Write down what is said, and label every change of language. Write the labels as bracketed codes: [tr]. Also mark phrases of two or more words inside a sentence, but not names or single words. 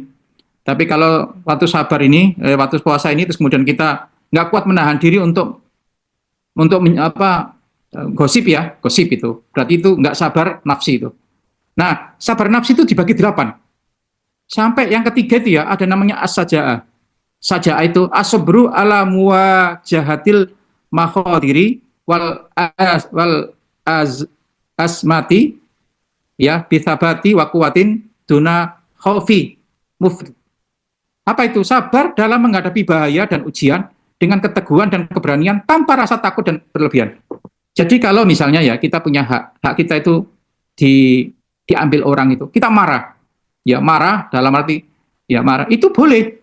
[id] Tapi kalau waktu sabar ini, waktu puasa ini, terus kemudian kita nggak kuat menahan diri untuk gosip ya, gosip itu. Berarti itu nggak sabar nafsi itu. Nah, sabar nafsi itu dibagi 8. Sampai yang ketiga itu ya, ada namanya as-saja'ah. [ar] شجاعة itu الصبر على مواجهة المخاطر والأزمات يا بثبات وقوة دون خوف مفرط. [id] Apa itu? Sabar dalam menghadapi bahaya dan ujian dengan keteguhan dan keberanian tanpa rasa takut dan berlebihan. Jadi kalau misalnya ya kita punya hak kita itu diambil orang itu, kita marah. Ya marah dalam arti ya marah itu boleh.